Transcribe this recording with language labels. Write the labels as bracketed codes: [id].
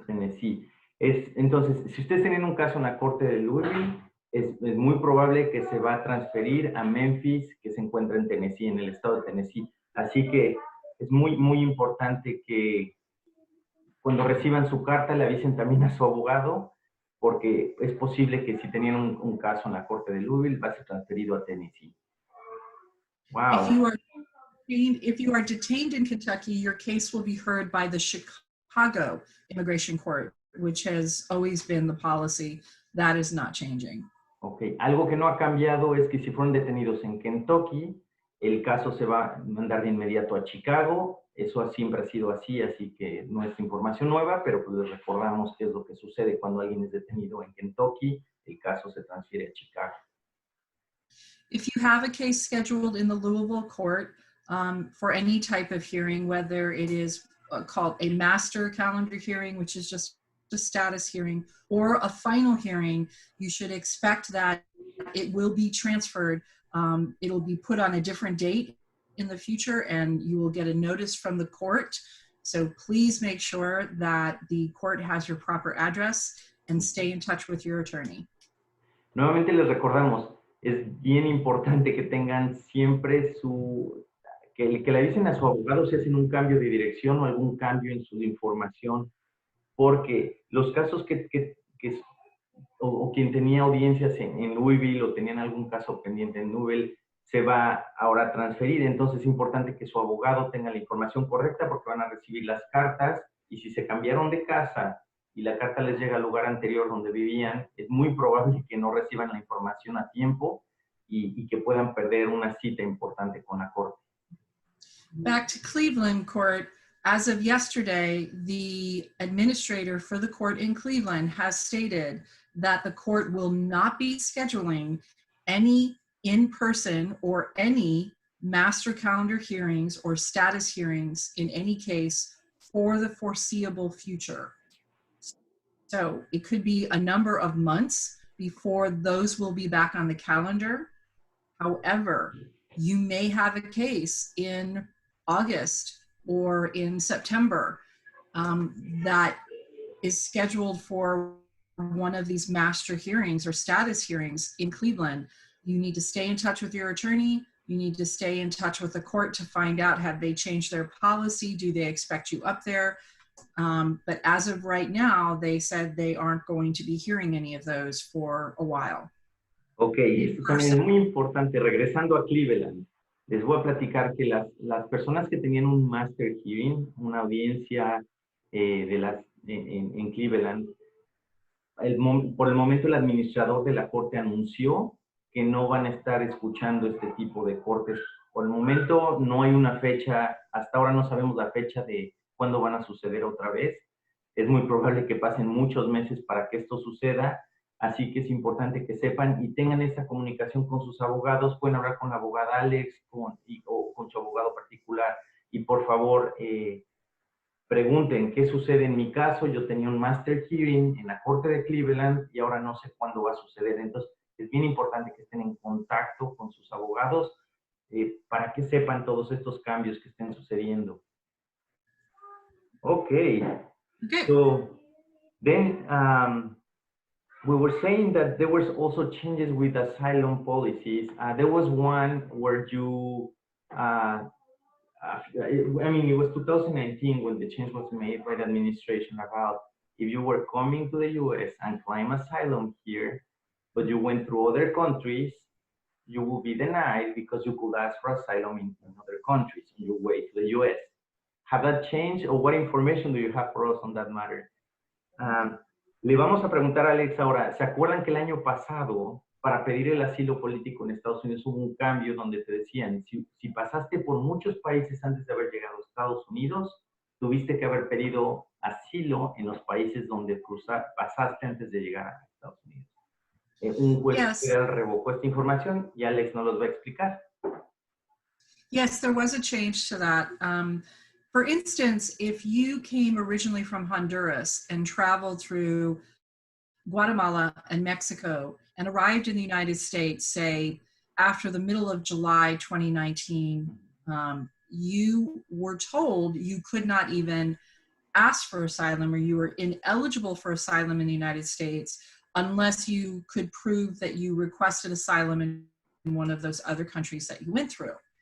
[en] Memphis, Tennessee. [es] Entonces, si ustedes tienen un caso en la corte de Louisville, es muy probable que se va a transferir a Memphis, que se encuentra en Tennessee, en el estado de Tennessee. Así que es muy importante que cuando reciban su carta le avisen también a su abogado, porque es posible que si tenían un caso en la corte de Louisville, va a ser transferido a Tennessee. [en] Wow. If you are detained in Kentucky, your case will be heard by the Chicago Immigration Court, which has always been the policy. That is not changing. Okay. [es] Algo que no ha cambiado es que si fueron detenidos en Kentucky, el caso se va a mandar de inmediato a Chicago. Eso siempre ha sido así que no es información nueva, pero pues les recordamos qué es lo que sucede cuando alguien es detenido en Kentucky, el caso se transfiere a Chicago. [en] If you have a case scheduled in the Louisville court for any type of hearing, whether it is called a master calendar hearing, which is just a status hearing, or a final hearing, you should expect that it will be transferred. It'll be put on a different date in the future, and you will get a notice from the court. So please make sure that the court has your proper address and stay in touch with your attorney. [es] Nuevamente les recordamos, es bien importante que tengan siempre que le avisen a su abogado si hacen un cambio de dirección o algún cambio en su información, porque los casos o quien tenía audiencias en Louisville o tenían algún caso pendiente en Louisville, se va ahora a transferir. Entonces es importante que su abogado tenga la información correcta porque van a recibir las cartas, y si se cambiaron de casa y la carta les llega al lugar anterior donde vivían, es muy probable que no reciban la información a tiempo y que puedan perder una cita importante con la corte. [en] Back to Cleveland court, as of yesterday, the administrator for the court in Cleveland has stated that the court will not be scheduling any in-person or any master calendar hearings or status hearings in any case for the foreseeable future. So it could be a number of months before those will be back on the calendar. However, you may have a case in August or in September that is scheduled for one of these master hearings or status hearings in Cleveland. You need to stay in touch with your attorney. You need to stay in touch with the court to find out, have they changed their policy? Do they expect you up there? But as of right now, they said they aren't going to be hearing any of those for a while. [es] Ok, esto también es muy importante. Regresando a Cleveland, les voy a platicar que las personas que tenían un master hearing, una audiencia en Cleveland, por el momento el administrador de la corte anunció que no van a estar escuchando este tipo de cortes. Por el momento no hay una fecha, hasta ahora no sabemos la fecha de cuándo van a suceder otra vez. Es muy probable que pasen muchos meses para que esto suceda, así que es importante que sepan y tengan esta comunicación con sus abogados. Pueden hablar con la abogada Alex o con su abogado particular, y por favor pregunten qué sucede en mi caso. Yo tenía un master hearing en la corte de Cleveland y ahora no sé cuándo va a suceder. Entonces es bien importante que estén en contacto con sus abogados para que sepan todos estos cambios que estén sucediendo. [en] Okay. So then we were saying that there was also changes with asylum policies. There was one where you, I mean, it was 2019 when the change was made by the administration about if you were coming to the US and claim asylum here, but you went through other countries, you will be denied because you could ask for asylum in other countries on your way to the US. Have that changed, or what information do you have for us on that matter? [es] Le vamos a preguntar a Alex ahora, ¿se acuerdan que el año pasado, para pedir el asilo político en Estados Unidos, hubo un cambio donde te decían, si pasaste por muchos países antes de haber llegado a Estados Unidos, tuviste que haber pedido asilo en los países donde pasaste antes de llegar a Estados Unidos? Un juez federal revocó esta información y Alex nos los va a explicar. [en] Yes, there was a change to that. For instance, if you came originally from Honduras and traveled through Guatemala and Mexico and arrived in the United States, say, after the middle of July 2019, you were told you could not even ask for asylum, or you were ineligible for asylum in the United States unless you could prove that you requested asylum in one of those other countries that you went through.